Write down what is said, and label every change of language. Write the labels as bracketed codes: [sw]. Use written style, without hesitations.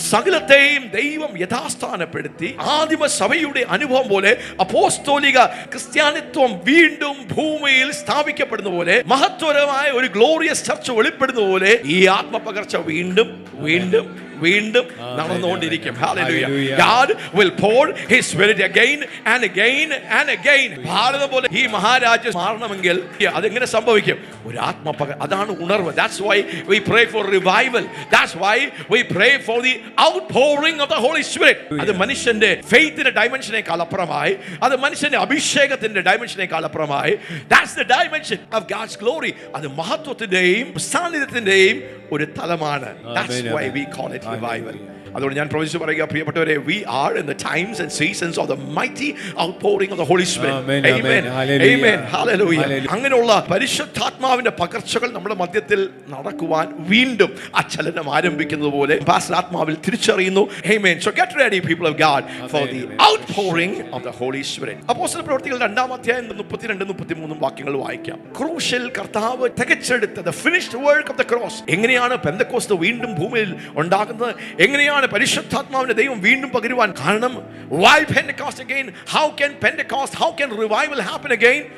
[ml] സകലത്തെയും ദൈവം യഥാസ്ഥാനപ്പെടുത്തി ആദിമ സഭയുടെ അനുഭവം പോലെ അപ്പോസ്തോലിക ക്രിസ്ത്യാനിത്വം വീണ്ടും ഭൂമിയിൽ സ്ഥാപിക്കപ്പെടുന്ന പോലെ, മഹത്വരമായ ഒരു ഗ്ലോറിയസ് ചർച്ച് വെളിപ്പെടുന്ന പോലെ ഈ ആത്മപകർച്ച വീണ്ടും വീണ്ടും വീണ്ടും നടന്നുകൊണ്ടിരിക്കും. [en] Hallelujah. God will pour his spirit again and again and again. [ml] ഭാരതം പോലെ ഈ മഹാരാജ്യം മാറണമെങ്കിൽ അതെങ്ങനെ സംഭവിക്കും? ഒരു അതാണ് ഉണർവ്. [en] That's why we pray for revival. That's why we pray for the outpouring of the Holy Spirit. [ml] അത് മനുഷ്യന്റെ ഫെയ്ത്തിന്റെ ഡൈമെൻഷനേക്കാൾ അപ്പുറമായി, അത് മനുഷ്യന്റെ അഭിഷേകത്തിന്റെ ഡൈമെൻഷനേക്കാൾ അപ്പുറമായി. [en] That's the dimension of God's glory. [ml] അത് മഹത്വത്തിന്റെയും സാന്നിധ്യത്തിന്റെയും ഒരു തലമാണ്. [en] That's why we call it revival. [ml] അതുകൊണ്ട് ഞാൻ പ്രവചിച്ചു പറയുക, പ്രിയപ്പെട്ടവരെ, [en] we are in the times and seasons of the mighty outpouring of the Holy Spirit. Amen. Amen. Hallelujah. [ml] അങ്ങനെയുള്ള പരിശുദ്ധാത്മാവിന്റെ പകർച്ചകൾ നമ്മുടെ മധ്യത്തിൽ നടക്കുവാൻ വീണ്ടും അചലനം ആരംഭിക്കുന്നത് പോലെ പാസ്റ്റർ ആത്മാവിൽ തിരിച്ചറിയുന്നു. [en] Amen. So get ready, people of God, for the outpouring of the Holy Spirit. [ml] അപ്പോസ്തലപ്രവൃത്തികൾ 2-ാം അധ്യായം 32-33 വാക്യങ്ങൾ വായിക്കാം. ക്രൂശിൽ കർത്താവ് തികച്ചെടുത്ത [en] the finished work of the cross. [ml] എങ്ങനെയാണ് പെന്തക്കോസ്ത് വീണ്ടും ഭൂമിയിൽ ഉണ്ടാകുന്നത്? എങ്ങനെയാണ് പരിശുദ്ധാത്മാവിന്റെ ദൈവം വീണ്ടും പകരുവാൻ കാരണം? [en] Why Pentecost again? How can Pentecost, how can revival happen again?